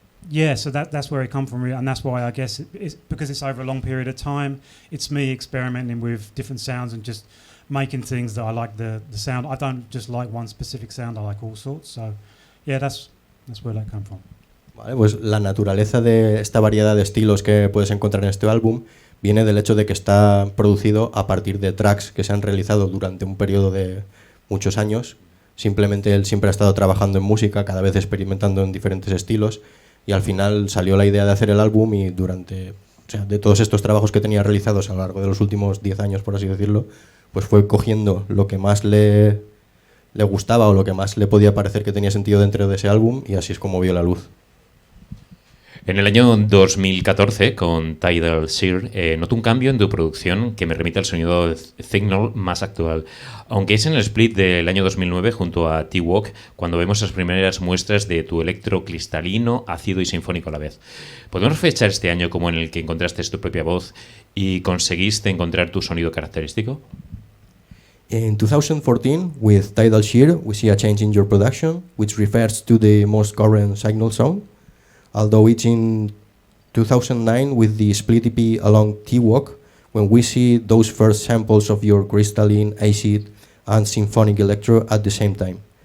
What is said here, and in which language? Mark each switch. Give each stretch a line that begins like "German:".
English: Yeah, so that's where it come from, and that's why I guess it's because it's over a long period of time. It's me experimenting with different sounds and just making things that I like the sound. I don't just like one specific sound, I like all sorts. So yeah, that's where that come from.
Spanish: Vale, pues la naturaleza de esta variedad de estilos que puedes encontrar en este álbum viene del hecho de que está producido a partir de tracks que se han realizado durante un periodo de muchos años Simplemente él siempre ha estado trabajando en música, cada vez experimentando en diferentes estilos, y al final salió la idea de hacer el álbum y de todos estos trabajos que tenía realizados a lo largo de los últimos 10 años, por así decirlo, pues fue cogiendo lo que más le gustaba o lo que más le podía parecer que tenía sentido dentro de ese álbum, y así es como vio la luz. En el año 2014, con Tidal Shear, noto un cambio en tu producción que me remite al sonido de Cignol más actual. Aunque es en el split del año 2009 junto a T-Walk, cuando vemos las primeras muestras de tu electro cristalino, ácido y sinfónico a la vez. ¿Podemos fechar este año como en el que encontraste tu propia voz y conseguiste encontrar tu sonido característico?
English: In 2014, with Tidal Shear, we see a change in your production, which refers to the most current Cignol sound. Although it's in 2009 with the split EP along T-Walk, when we see those first samples of your crystalline, acid, and symphonic electro at the same time.